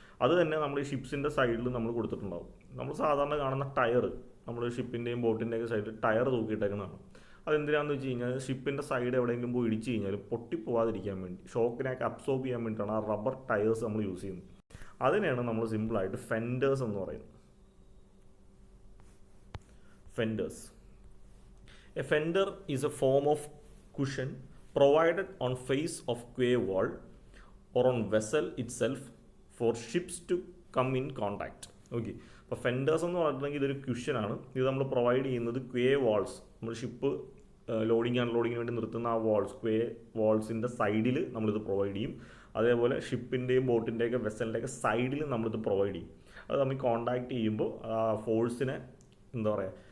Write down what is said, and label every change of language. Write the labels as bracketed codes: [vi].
[ml] അത് തന്നെ നമ്മൾ ഈ ഷിപ്സിൻ്റെ സൈഡിൽ നമ്മൾ കൊടുത്തിട്ടുണ്ടാവും. നമ്മൾ സാധാരണ കാണുന്ന ടയർ, നമ്മൾ ഷിപ്പിൻ്റെയും ബോട്ടിൻ്റെയൊക്കെ സൈഡിൽ ടയർ തൂക്കിയിട്ടേക്കുന്നതാണ്. അതെന്തിനാണെന്ന് വെച്ച് കഴിഞ്ഞാൽ ഷിപ്പിൻ്റെ സൈഡ് എവിടെയെങ്കിലും പോയി ഇടിച്ച് കഴിഞ്ഞാൽ പൊട്ടിപ്പോവാതിരിക്കാൻ വേണ്ടി, ഷോക്കിനെയൊക്കെ അബ്സോർബ് ചെയ്യാൻ വേണ്ടിയിട്ടാണ് ആ റബ്ബർ ടയേഴ്സ് നമ്മൾ യൂസ് ചെയ്യുന്നത്. അതിനെയാണ് നമ്മൾ സിമ്പിളായിട്ട് ഫെൻഡേഴ്സ് എന്ന് പറയുന്നത്. [en] Fenders. A fender is a form of cushion provided on face of quay wall or on vessel itself for ships to come in contact. [ml] Okay, അപ്പോൾ ഫെൻഡേഴ്സ് എന്ന് പറഞ്ഞിട്ടുണ്ടെങ്കിൽ ഇതൊരു ക്യുഷനാണ്. ഇത് നമ്മൾ പ്രൊവൈഡ് ചെയ്യുന്നത് ക്വേ വാൾസ്, നമ്മൾ ഷിപ്പ് ലോഡിങ് അൺലോഡിങ്ങിന് വേണ്ടി നിർത്തുന്ന ആ വാൾസ്, ക്വേ വാൾസിൻ്റെ സൈഡിൽ നമ്മളിത് പ്രൊവൈഡ് ചെയ്യും. അതേപോലെ ഷിപ്പിൻ്റെയും ബോട്ടിൻ്റെയൊക്കെ വെസലിൻ്റെയൊക്കെ സൈഡിൽ നമ്മളിത് പ്രൊവൈഡ് ചെയ്യും. അത് നമ്മൾ കോണ്ടാക്ട് ചെയ്യുമ്പോൾ ആ ഫോഴ്സിനെ എന്താ പറയുക,